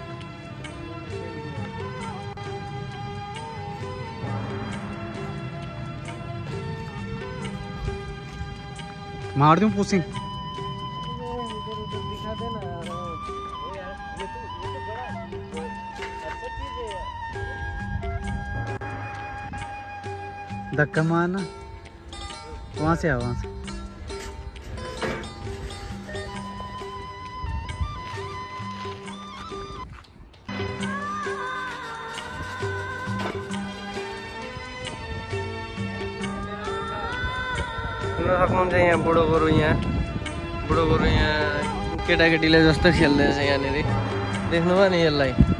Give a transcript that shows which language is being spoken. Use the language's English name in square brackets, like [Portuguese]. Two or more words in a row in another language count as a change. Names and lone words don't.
[Hindi] मार दूं पुसिंग, दिखा देना यार, ये तो बड़ा अच्छा चीज है यार। धक्का मारना वहाँ से आ, वहाँ से [Nepali] सक्नुहुन्छ यहाँ बुढो गोरु यहाँ केटाकेटीले जस्तो खेल्दैछ यहाँनिर, देख्नुभयो नि यसलाई।